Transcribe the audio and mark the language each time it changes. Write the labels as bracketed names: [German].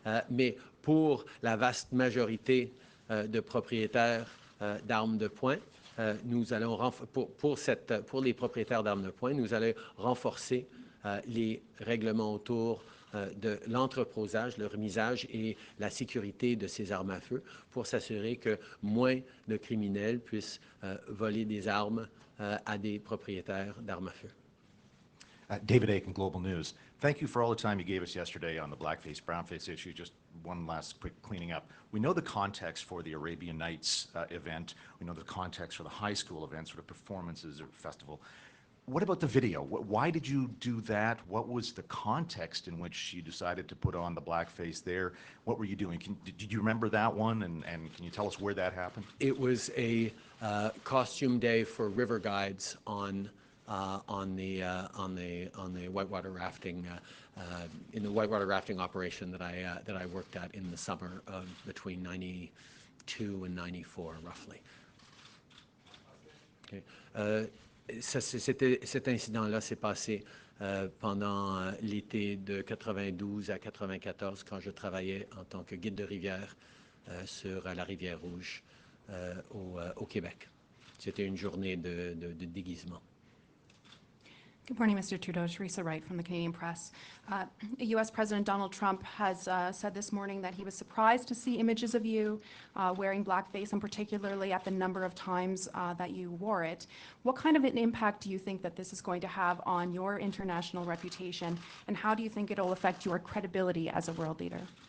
[French] Mais pour la vaste majorité de propriétaires d'armes de poing, nous allons pour les propriétaires d'armes de poing, nous allons renforcer les règlements autour de l'entreposage, le remisage et la sécurité de ces armes à feu pour s'assurer que moins de criminels puissent voler des armes à des propriétaires d'armes à feu. [English] David Aiken, Global News. Thank you for all the time you gave us yesterday on the blackface, brownface issue. Just one last quick cleaning up. We know the context for the Arabian Nights event. We know the context for the high school event, sort of performances or festival. What about the video? Why did you do that? What was the context in which you decided to put on the blackface there? What were you doing? Did you remember that one? And can you tell us where that happened? It was a costume day for river guides on the whitewater rafting in the whitewater rafting operation that I worked at in the summer of between 92 and 94 roughly. Okay. [French] Cet incident-là s'est passé pendant l'été de 92 à 94 quand je travaillais en tant que guide de rivière sur la rivière Rouge au Québec. C'était une journée de déguisement. [English] Good morning, Mr. Trudeau. Teresa Wright from the Canadian Press. U.S. President Donald Trump has said this morning that he was surprised to see images of you wearing blackface, and particularly at the number of times that you wore it. What kind of an impact do you think that this is going to have on your international reputation, and how do you think it'll affect your credibility as a world leader?